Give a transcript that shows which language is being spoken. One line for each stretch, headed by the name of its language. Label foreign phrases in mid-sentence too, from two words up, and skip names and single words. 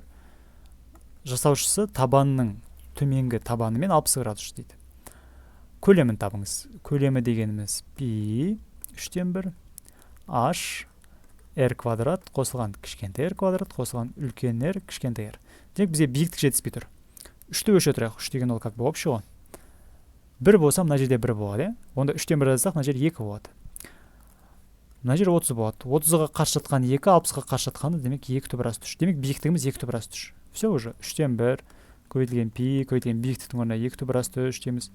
Kazakh: Жасаушысы табанның төменгі табанымен 60 градус дейді. Көлемін табыңыз. Көлемі дегеніміз пи 3-тен 1, h r квадрат қосылған кішкентай r квадрат қосылған үлкен r кішкентай r. Демек бізге биіктік жетіспей тұр. 3-ті өлшей тұрайық. 3 деген ол
Russian: как бы общий
Kazakh: ғой. 1 болса, мына жерде 1 болады. Онда 3-тен 1 жазсақ, мына жер 2 болады. Мына жер 30 болады. 30-ға қарсы жатқан 2, 60-ға қарсы жатқаны, демек 2 түбірасы 3. Демек биіктігіміз 2 түбірасы 3.
Russian: Все уже.
Kazakh: 3-тен 1 көбейтілген пи, көбейтілген биіктіктің орнына 2 түбірасы 3 дейміз.